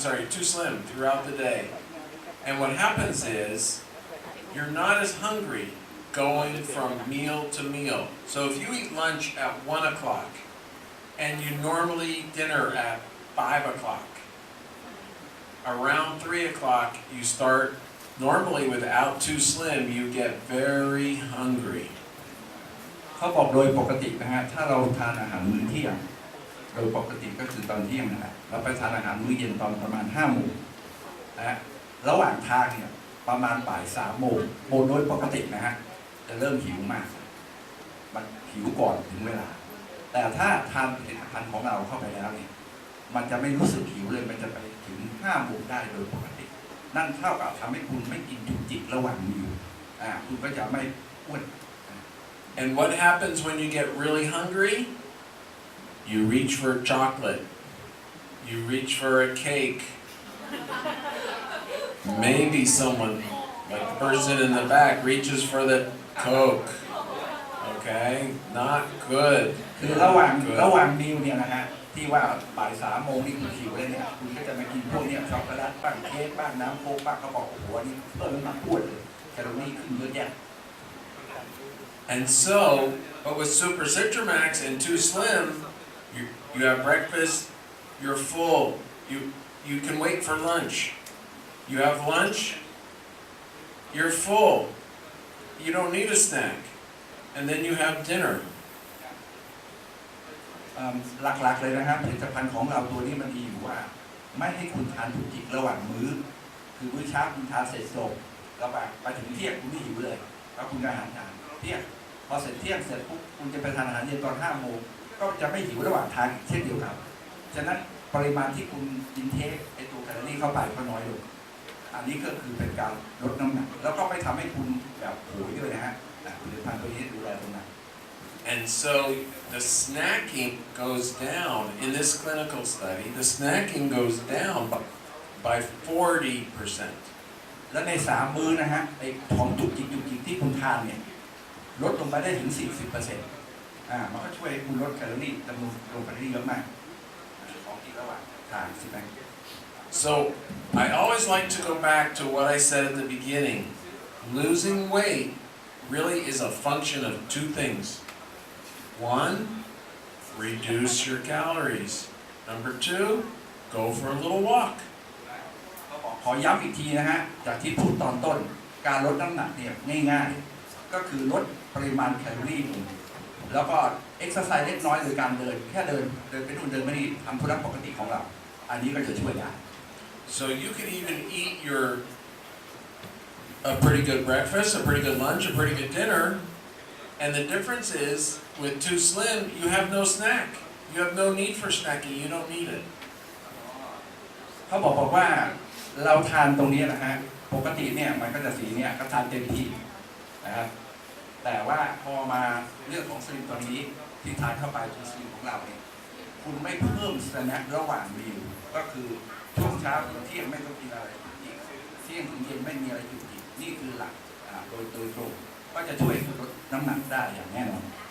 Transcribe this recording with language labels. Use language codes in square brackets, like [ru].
[en] Sorry, 2sllim throughout the day. And what happens is, you're not as hungry going from meal to meal. So if you eat lunch at 1 o'clock, and you normally eat dinner at 5 o'clock, around 3 o'clock, you start, normally without 2sllim, you get very hungry. [th] เขาบอกโดยปกตินะฮะถ้าเราทานอาหารมื้อเที่ยงโดยปกติก็คือตอนเที่ยงนะฮะเราไปทานอาหารมื้อเย็นตอนประมาณ5 โมงนะฮะระหว่างทางเนี่ยประมาณบ่าย3 โมงโดยปกตินะฮะจะเริ่มหิวมากมันหิวก่อนถึงเวลาแต่ถ้าทานผลิตภัณฑ์ของเราเข้าไปแล้วเนี่ยมันจะไม่รู้สึกหิวเลยมันจะไปถึง5 โมงได้โดยปกตินั่นเท่ากับทำให้คุณไม่กินจุกจิกระหว่างมื้อคุณก็จะไม่อ้วน [en] And what happens when you get really hungry? You reach for chocolate. You reach for a cake. Maybe someone, like the person in the back, reaches for the Coke. Okay? Not good. [th] คือระหว่างมิลเนี่ยนะฮะที่ว่าบ่าย3 โมงนี่คุณหิวเลยเนี่ยคุณก็จะมากินพวกเนี้ยช็อกโกแลตบ้างเค้กบ้างน้ำโค้กบ้างเขาบอกโอ้โหนี่เพิ่มน้ำหนักอ้วนเลยแคลอรี่ขึ้นเยอะแยะ [en] And so, but with Super Citramax and 2sllim, you have breakfast, you're full. You can wait for lunch. You have lunch, you're full. You don't need a snack. And then you have dinner. [th] หลักๆเลยนะครับผลิตภัณฑ์ของเราตัวนี้มันดีอยู่ว่าไม่ให้คุณทานจุกจิกระหว่างมื้อคือมื้อเช้าคุณทานเสร็จจบแล้วไปถึงเที่ยงคุณไม่หิวเลยแล้วคุณก็อาหารทานเที่ยงพอเสร็จเที่ยงเสร็จปุ๊บคุณจะไปทานอาหารเย็นตอน5 โมงก็จะไม่หิวระหว่างทางเช่นเดียวกันฉะนั้นปริมาณที่คุณกินเทคไอตัวแคลอรี่เข้าไปก็น้อยลง อันนี้ก็คือเป็นการลดน้ำหนักแล้วก็ไม่ทำให้คุณแบบโหยด้วยนะฮะผลิตภัณฑ์ตัวนี้ดูแลตรงนั้น [en] And so the snacking goes down in this clinical study. The snacking goes down by 40%. [th] และใน3 มื้อนะฮะไอ้ของจุกจิกที่คุณทานเนี่ยลดลงไปได้ถึง 40%มันก็ช่วยคุณลดแคลอรี่จำนวนลงไปได้เยอะมากของที่ระหว่างทานใช่ไหม [en] So I always like to go back to what I said at the beginning. Losing weight really is a function of 2 things. 1, reduce your calories. Number 2, go for a little walk. [th] ขอย้ำอีกทีนะฮะจากที่พูดตอนต้นการลดน้ำหนักเนี่ยง่ายๆก็คือลดปริมาณแคลอรี่ลงแล้วก็เอ็กซ์ไซส์เล็กน้อยโดยการเดินแค่เดินไปนู่นเดินไปนี่ทำธุระปกติของเราอันนี้ก็จะช่วยได้ [en] So you can even eat a pretty good breakfast, a pretty good lunch, a pretty good dinner, and the difference is with 2sllim you have no snack. You have no need for snacking. You don't need it. [th] เขาบอกว่าเราทานตรงนี้นะฮะปกติเนี่ยมันก็จะสีเนี่ยก็ทานเต็มที่นะครับแต่ว่าพอมาเรื่องของสลิมตัวนี้ที่ทานเข้าไปตัวสลิมของเราเนี่ยคุณไม่เพิ่มสแน็คระหว่างมีลก็คือช่วงเช้าถึงเที่ยงไม่ต้องกินอะไรอีกเที่ยงถึงเย็นไม่มีอะไรอยู่อีกนี่คือหลักโดยตรงก็จะช่วยลดน้ำหนักได้อย่างแน่นอน